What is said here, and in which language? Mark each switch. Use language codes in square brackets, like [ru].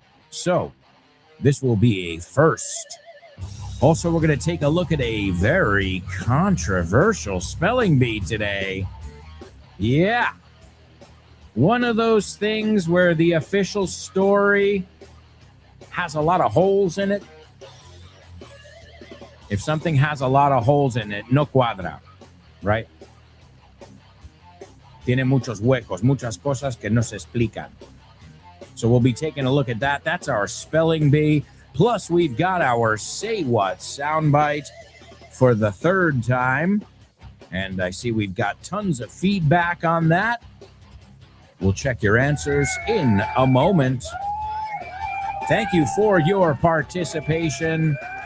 [en] So, this will be a first. Also, we're going to take a look at a very controversial spelling bee today. Yeah. One of those things where the official story has a lot of holes in it. If something has a lot of holes in it, [es] no cuadra, [en] right? [es] Tiene muchos huecos, muchas cosas que no se explican. [en] So we'll be taking a look at that. That's our spelling bee. Plus, we've got our Say What soundbite for the third time. And I see we've got tons of feedback on that. We'll check your answers in a moment. Thank you for your participation.